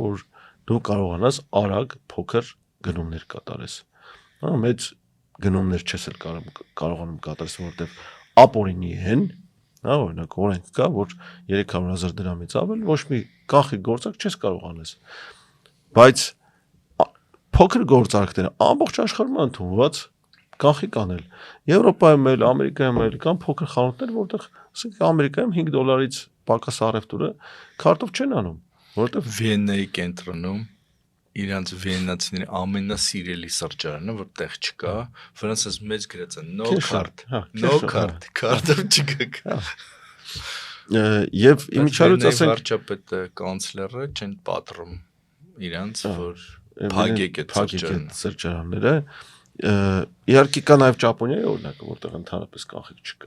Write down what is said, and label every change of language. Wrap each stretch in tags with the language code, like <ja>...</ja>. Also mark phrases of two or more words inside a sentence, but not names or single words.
<hy>որ դու կարողանաս արագ փոքր գնումներ կատարես։ Մեծ գնումներ չես էլ կարողանում կատարես, որովհետև ապօրինի են, օրինակ օրենք կա, որ 300,000 դրամից ավել ոչ մի կանխիկ գործարք չես կարող անես։ Բայց փոքր գործարքները ամբողջ աշխարհում ընդունված կանխիկ անել։ Եվրոպայում էլ, Ամերիկայում էլ կան փոքր խանութներ, որտեղ ասենք Ամերիկայում $5 պակաս առևտուրը քարտով չեն անում, որովհետև Վիեննայի կենտրոնում իրանց վիեննացիների ամենասիրելի սրճարանը, որտեղ չկա, վրանցած մեծ գրած է</hy> <en>no card, no card,</en> <hy>քարտով չկա։ Եվ իմիջիայլոց ասենք վարչապետը, կանցլերը չեն պատռում իրանց, որ փակեք այդ սրճարանները։ Իհարկե կա նաև Ճապոնիայի օրինակը, որտեղ ընդհանրապես կանխիկ չկա։</hy>